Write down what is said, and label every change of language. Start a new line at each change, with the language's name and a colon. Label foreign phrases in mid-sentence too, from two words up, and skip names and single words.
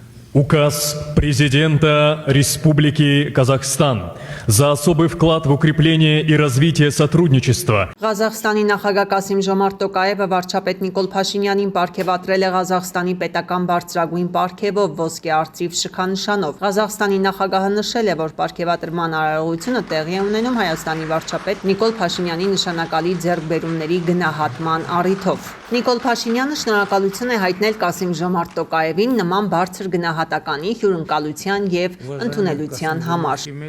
Russian: Указ президента Республики Казахстан за особый вклад в укрепление и развитие сотрудничества.
Armenian: Ղազախստանի նախագահ Կասիմ Ժոմարտ Տոկաևը վարչապետ Նիկոլ Փաշինյանին պարգևատրել է Ղազախստանի պետական բարձրագույն պարգևով ոսկե արծիվ շքանշանով։ Ղազախստանի նախագահը նշել է, որ պարգևատրման արարողությունը տեղի է ունենում Հայաստանի վարչապետ Նիկոլ Փաշինյանի նշանակալի ձեռքբերումների գնահատման առիթով։ Նիկոլ Փաշինյանը շնորհակալություն է հայտնել Կասիմ Ժոմարտ Տոկաևին նման բարձր գնահատականի, հյուրընկալության եւ ընդունելության համար։